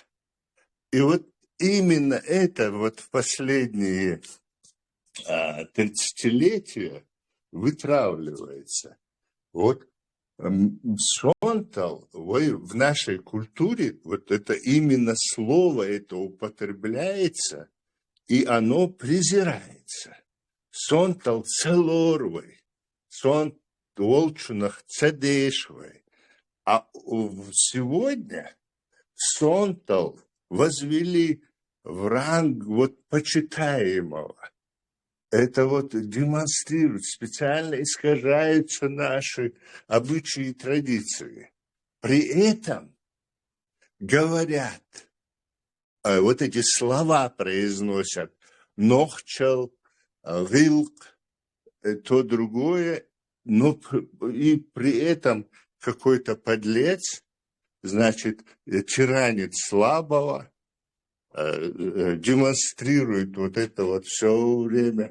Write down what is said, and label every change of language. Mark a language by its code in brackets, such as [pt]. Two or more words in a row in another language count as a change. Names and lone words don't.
[ru] И вот именно это вот в последние 30-летия вытравливается. Вот сонтал в нашей культуре, вот это именно слово, это употребляется, и оно презирается. [ce] Сонтал целорвой, сон волчунах цедешвой. [ru] А сегодня сонтал возвели в ранг вот почитаемого. Это вот демонстрирует, специально искажаются наши обычаи и традиции. При этом говорят, вот эти слова произносят, [ce] нохчал, вилк, [ru] то другое, но и при этом какой-то подлец, значит, тиранит слабого, демонстрирует вот это вот все время.